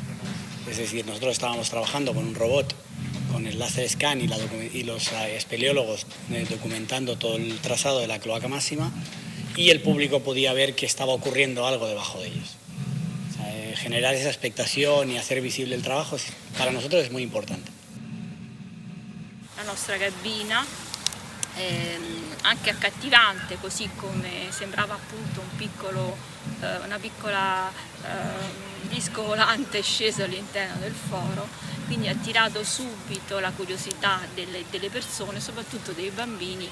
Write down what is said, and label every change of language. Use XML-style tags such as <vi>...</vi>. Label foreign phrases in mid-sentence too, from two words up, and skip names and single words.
<es>Es decir, nosotros estábamos trabajando con un robot, con el láser scan y los espeleólogos documentando todo el trazado de la Cloaca Máxima, y el público podía ver que estaba ocurriendo algo debajo de ellos. Generar esa expectación y hacer visible el trabajo para nosotros es muy importante.</es> <it>La nostra cabina anche accattivante, così come sembrava appunto una piccola disco volante sceso all'interno del foro, quindi ha attirato subito la curiosità delle persone, soprattutto dei bambini</it>